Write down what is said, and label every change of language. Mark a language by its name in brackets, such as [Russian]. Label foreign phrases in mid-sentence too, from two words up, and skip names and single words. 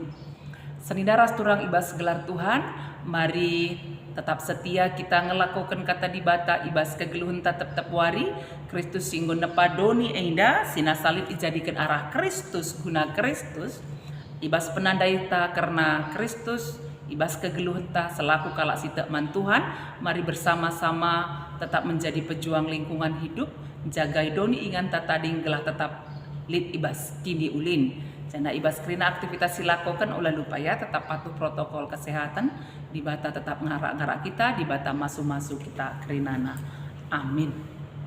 [Batak Karo] Senidara turang ibas gelar Tuhan, mari tetap setia kita ngelakukan kata di bata ibas kegeluhun tetap wari Kristus singgo nepadoni enda sina salib dijadikan arah Kristus guna Kristus ibas penandai ta karena Kristus ibas kegeluhun ta selaku kalak sitek man Tuhan [Indonesian] mari bersama-sama tetap menjadi pejuang lingkungan hidup [Batak Karo] jagai doni ingan tatading gelah tetap lid ibas kini ulin. Jana ibas kerina aktivitas silakokan ulah lupa ya [Indonesian] tetap patuh protokol kesehatan [Batak Karo] di bata tetap ngarak-ngarak kita di bata masu-masu kita kerinana. Amin.